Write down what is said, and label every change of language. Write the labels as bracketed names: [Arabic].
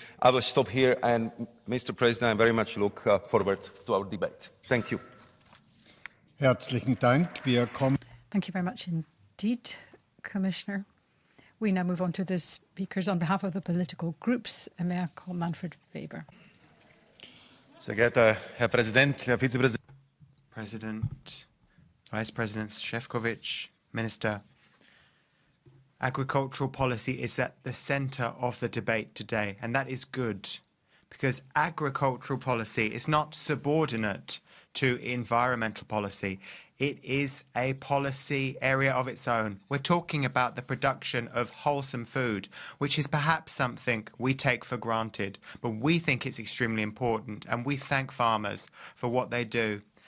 [English] I will stop here and, Mr. President, I very much look forward to our debate. Thank you. [German] Herzlichen Dank. Wir kommen [English] Thank you very much indeed, Commissioner. We now move on to the speakers on behalf of the political groups. May I call Manfred Weber. [German] Sehr geehrter Herr Präsident, Herr Vizepräsident, [English] President, Vice President Šefčovič, Minister. Agricultural policy is at the centre of the debate today, and that is good, because agricultural policy is not subordinate to environmental policy. It is a policy area of its own. We're talking about the production of wholesome food, which is perhaps something we take for granted, but we think it's extremely important, and we thank farmers for what they do.